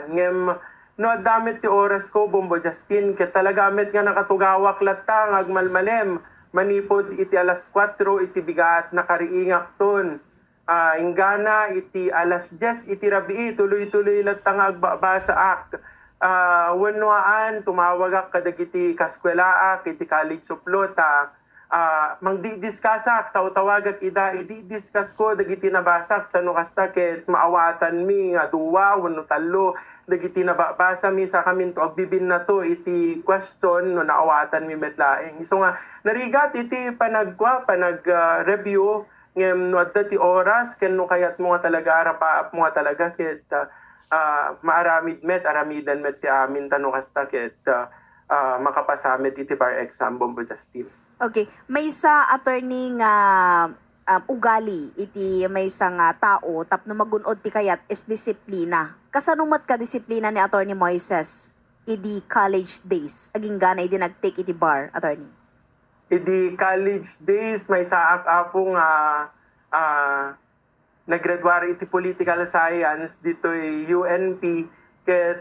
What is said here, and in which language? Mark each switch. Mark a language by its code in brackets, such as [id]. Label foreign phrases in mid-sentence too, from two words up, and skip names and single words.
[ilo] Ngem, no, damit ti oras ko, Bombo Justin, ket talagamit nga nakatugawak latta, agmalmalem, manipod iti alas 4, iti bigat nakariingak ton. Ingana iti alas 10 iti rabii tuloy-tuloy latang agbabasa ak wenwaan tumawag ak kadagiti kaskwelaak iti College of Law ta mangdi-discuss tawag ak ida i-discuss ko dagiti nabasak tano kasta ket maawatan mi nga duwa wenno tallo dagiti nababasa mi sa kamin to agbibin na to iti question no naawatan mi metlaeng iso nga narigat iti panag review ngem no adda ti oras ken no kayat mo nga talaga arapaap mo nga talaga ket maaramid aramidan met ti amin tano kasta ket makapasamit iti [en] bar exam [ilo] Bombo Justin. Okay, may sa attorney nga ugali iti may sa nga tao tapno magunod ti kayat is disiplina. Kasanumat ka disiplina ni Attorney Moises idi [en] college days [ilo] aging gana idi nag-take iti bar, attorney? Idi [en] college days [ilo] may saak apo nga naggraduary iti [en] political science [ilo] dito UNP ket